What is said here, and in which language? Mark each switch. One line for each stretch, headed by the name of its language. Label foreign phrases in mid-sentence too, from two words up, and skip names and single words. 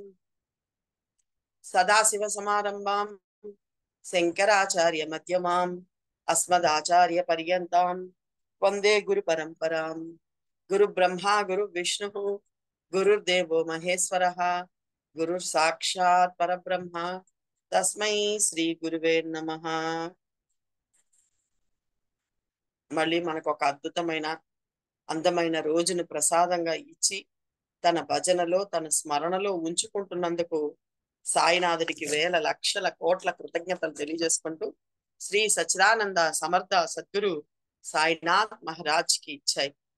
Sanskrit: सदाशिव समारंभां शंकराचार्य मध्यमाम् अस्मदाचार्य पर्यन्तां वंदे गुरु परंपरां। गुरु ब्रह्मा गुरु विष्णु गुरुर्देवो महेश्वरः गुरु साक्षात् परब्रह्म तस्मै श्री गुरुवे नमः।
Telugu: మళ్ళీ మనకు ఒక అద్భుతమైన అందమైన రోజును ప్రసాదంగా ఇచ్చి తన భజనలో తన స్మరణలో ఉంచుకుంటున్నందుకు సాయినాథుడికి వేల లక్షల కోట్ల కృతజ్ఞతలు తెలియజేసుకుంటూ శ్రీ సచ్చిదానంద సమర్థ సద్గురు సాయినాథ్ మహారాజ్ కి ఇచ్చాయి